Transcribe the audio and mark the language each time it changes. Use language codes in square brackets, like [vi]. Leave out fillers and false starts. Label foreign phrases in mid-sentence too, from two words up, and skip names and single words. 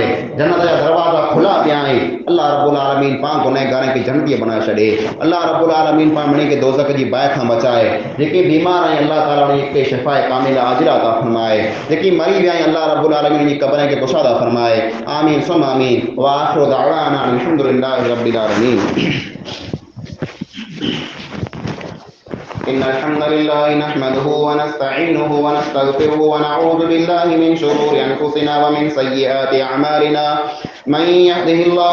[sd] जन्नत जा दरवाज़ा खुला पिया आहिनि। अल्लाह [ar] رب العالمين [sd] पाण गुनहगारनि खे जन्नती बनाए छॾे। अल्लाह [ar] رب العالمين [sd] पाण मिणी खे दोज़ख जी बाहि खां बचाए। जेके बीमार आहिनि अल्लाह ताला उन्हनि खे शिफ़ाए कामिला आजिला अता फरमाए। जेकी मरी विया आहिनि अल्लाह [ar] رب العالمين [sd] जी क़ब्रनि खे कुशादा फरमाए। [ar] آمين ثم آمين وآخر دعوانا الحمد لله رب العالمين. إن الحمد لله نحمده ونستعينه ونستغفره ونعوذ بالله من شرور أنفسنا ومن سيئات أعمالنا من يهده الله